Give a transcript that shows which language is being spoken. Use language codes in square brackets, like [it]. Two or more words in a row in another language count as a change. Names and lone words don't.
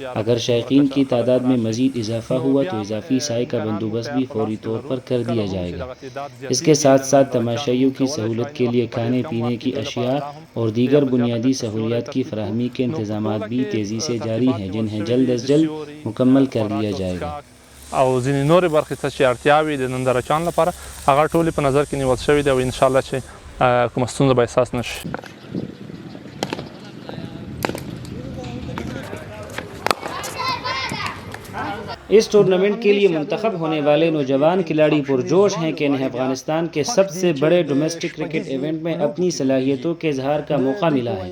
[ur] اگر شائقین کی تعداد میں مزید اضافہ ہوا تو اضافی سائے کا بندوبست بھی فوری طور پر کر دیا جائے گا۔ اس کے ساتھ ساتھ تماشائیوں کی سہولت کے لیے کھانے پینے کی اشیاء اور دیگر بنیادی سہولیات کی فراہمی کے انتظامات بھی تیزی سے جاری ہیں، جنہیں جلد از جلد مکمل کر لیا جائے گا۔ [ps] او ځینې نورې برخې ته چې اړتیاوې د نندارچیانو لپاره هغه ټولې په نظر کې نیول شوې دي او انشاءالله چې کومه ستونزه به احساس نه شي۔ [ur] اس ٹورنامنٹ کے لیے منتخب ہونے والے نوجوان کھلاڑی پرجوش ہیں کہ انہیں افغانستان کے سب سے بڑے [en] domestic cricket event [ur] میں اپنی صلاحیتوں کے اظہار کا موقع ملا ہے۔